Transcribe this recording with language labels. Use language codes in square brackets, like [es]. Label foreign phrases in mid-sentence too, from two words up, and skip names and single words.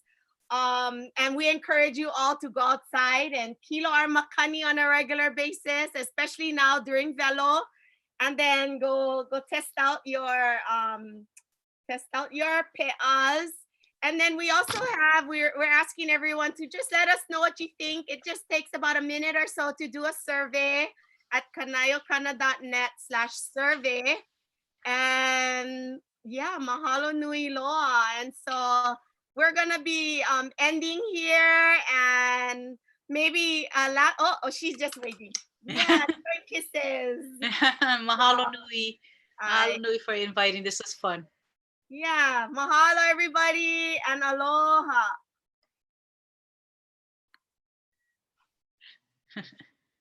[en] And we encourage you all to go outside and kilo our makani on a regular basis, especially now during velo, and then go test out your pe'as. And then we also have, we're asking everyone to just let us know what you think. It just takes about a minute or so to do a survey at kanaiokana.net/survey. And Yeah, [haw] mahalo nui loa. [en] And so we're gonna be ending here, and maybe she's just waiting. Yeah, joy kisses. [haw] Mahalo nui. Mahalo [en] Hi. nui for inviting. This was fun. Yeah, mahalo everybody, and aloha.